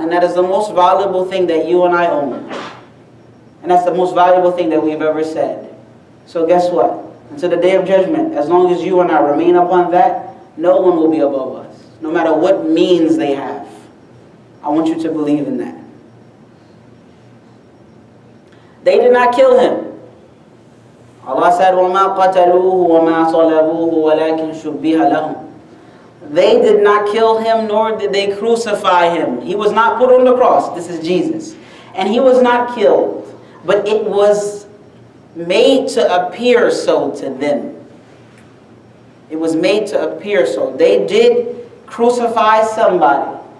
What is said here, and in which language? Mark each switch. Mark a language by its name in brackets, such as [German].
[English] And that is the most valuable thing that you and I own. And that's the most valuable thing that we've ever said. So guess what? Until the day of judgment, as long as you and I remain upon that, no one will be above us. No matter what means they have. I want you to believe in that. They did not kill him. Allah said, [Arabic] وَمَا قَتَلُوهُ وَمَا صَلَبُوهُ وَلَكِنْ شُبِّهَ لَهُمْ. [English] They did not kill him, nor did they crucify him. He was not put on the cross. This is Jesus. And He was not killed. But it was made to appear so to them. It was made to appear so. They did crucify somebody.